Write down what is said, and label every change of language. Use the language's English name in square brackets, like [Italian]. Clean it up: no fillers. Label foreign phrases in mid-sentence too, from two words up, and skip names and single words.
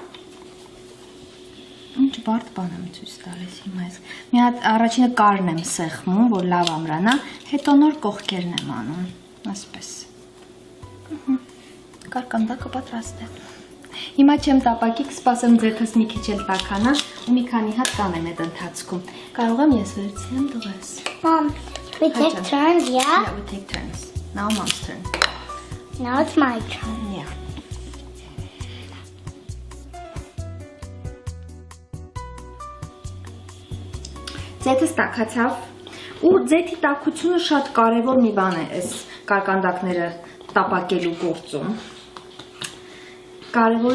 [Armenian] Ինչ բարդ բան եմ ցույց տալիս հիմա ես։ Մի հատ առաջինը կարն եմ սեղմում, որ լավ ամրանա, հետո նոր կողքերն եմ անում, այսպես։ Կարկանդակը պատրաստ է։ Հիմա չեմ տապակի, կսպասեմ ձեթս մի քիչ էլ տաքանա ու մի քանի հատ կանեմ այդ ընթացքում։ Կարող եմ ես վերցնեմ տղես։ [English] Mom, we take turns, yeah? Yeah, we take turns. Now mom's turn. Now it's my turn. Yeah. [Armenian] Ձեթը տաքացավ ու ձեթի տաքությունը շատ կարևոր մի բան է այս կարկանդակները տապակելու գործում։ Կարևոր